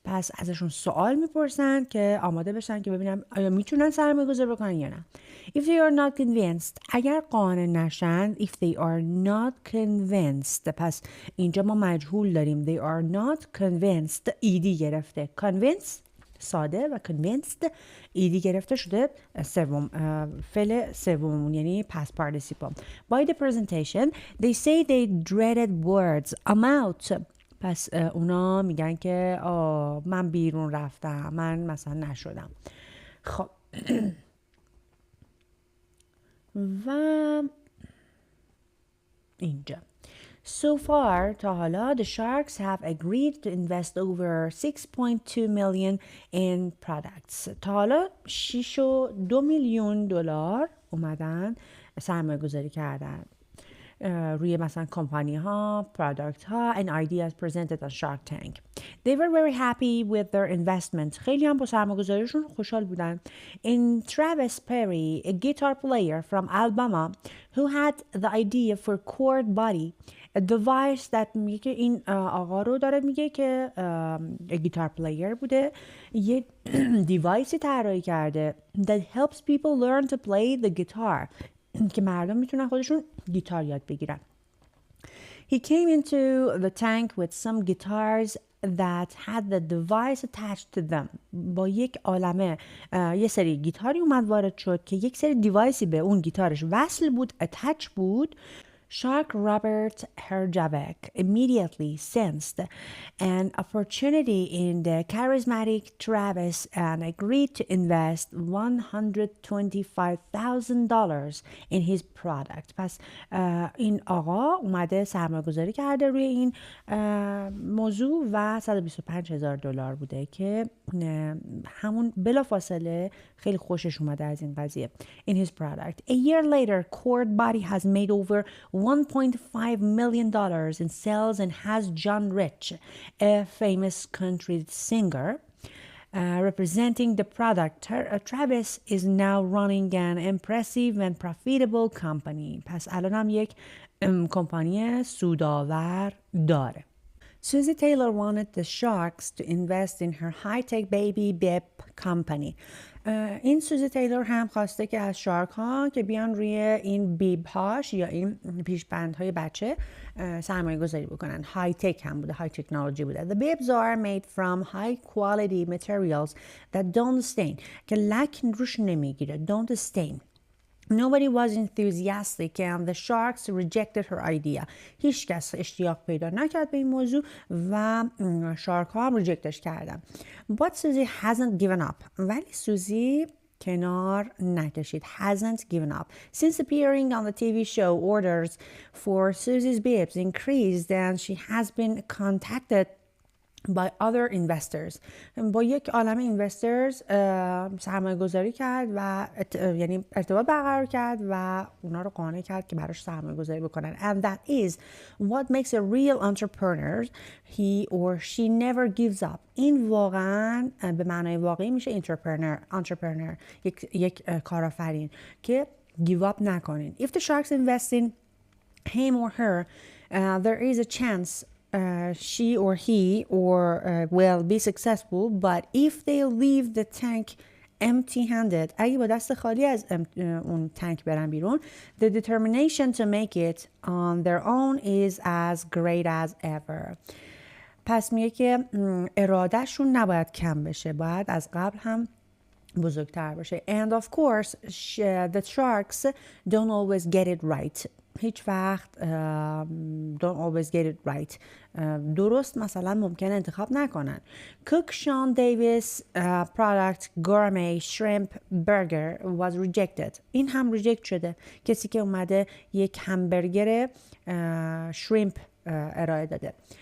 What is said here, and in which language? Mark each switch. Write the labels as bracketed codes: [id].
[fa] پس ازشون سوال میپرسن که آماده بشن که ببینم آیا میتونن سرمایه گذاری بکنن یا نه. [en] If they are not convinced. [fa] اگر قانع نشن. [en] If they are not convinced. [fa] پس اینجا ما مجهول داریم. [en] They are not convinced. [fa] ایدی گرفته. Convinced ساده و convinced ایدی گرفته شده فعل سوم یعنی past participle. [en] By the presentation they say they dreaded words amount. [fa] پس اونا میگن که من بیرون رفتم، من مثلا نشدم. خب و اینجا [en] So far, [fa] تا حالا, [en] the sharks have agreed to invest over 6.2 million in products. [fa] تا حالا 6.2 میلیون دلار اومدن سرمایه گذاری کردن روی مثلا کمپانی ها، پروداکت ها [en] and ideas presented on Shark Tank. They were very happy with their investment. [fa] خیلی هم با سرمایه گذاریشون خوشحال بودن. [en] In Travis Perry, a guitar player from Alabama who had the idea for chord body, a device that [fa] میگه که این آقا رو داره میگه که گیتار پلیر بوده، یه دیوایسی طراحی کرده [en] that helps people learn to play the guitar [fa] که مردم میتونن خودشون گیتار یاد بگیرن. [en] He came into the tank with some guitars that had the device attached to them. [fa] با یک عالمه یه سری گیتاری اومد وارد شد که یک سری دیوایسی به اون گیتارش وصل بود، attach بود. [en] Shark Robert Herjavec immediately sensed an opportunity in the charismatic Travis and agreed to invest $125,000 in his product. [fa] پس این آقا اومده سرمایه گذاری کرده روی این موضوع و $125,000 بوده که همون بلافاصله خیلی خوشش اومده از این قضیه. [en] In his product. A year later, Chord Body has made over $1.5 million in sales and has John Rich, a famous country singer, representing the product. Travis is now running an impressive and profitable company. [fa] پس الان هم یک کمپانی سودآور داره. [en] Susie Taylor wanted the sharks to invest in her high-tech baby bib company. [fa] این سوزی تیلور هم خواسته که از شارک ها که بیان روی این بیب هاش یا این پیشبندهای بچه سرمایه گذاری بکنن. های تک هم بوده، های تکنولوژی بوده. [en] The bibs are made from high quality materials that don't stain [fa] که لک روش نمیگیره. [en] don't stain. Nobody was enthusiastic and the sharks rejected her idea. [fa] هیچ کس اشتیاق پیدا نکرد به این موضوع و شارک ها هم ریجکتش کردن. [en] But Susie hasn't given up. [fa] ولی سوزی کنار نکشید. [en] hasn't given up. Since appearing on the TV show, orders for Susie's bibs increased and she has been contacted by other investors. [fa] با یک عالمه investors سرمایه گذاری کرد و یعنی ارتباط برقرار کرد و اونا رو قانع کرد که براش سرمایه گذاری بکنن. [en] And that is what makes a real entrepreneur. He or she never gives up. [fa] این واقعا به معنای واقعی میشه entrepreneur یک کارآفرین که give up نکنین. [en] If the sharks invest in him or her, there is a chance she or he will be successful, but if they leave the tank empty-handed, [fa] اگه با دست خالی از اون تانک برن بیرون, [en] the determination to make it on their own is as great as ever. [fa] پس میگه که ارادهشون نباید کم بشه، باید از قبل هم بزرگتر باشه. [en] And of course the sharks don't always get it right. [fa] هیچ وقت [en] don't always get it right. [fa] درست مثلا ممکنه انتخاب نکنن. [en] Cook Sean Davis product gourmet shrimp burger was rejected. [fa] این هم ریجکت شده. کسی که اومده یک همبرگر شریمپ ارائه داده.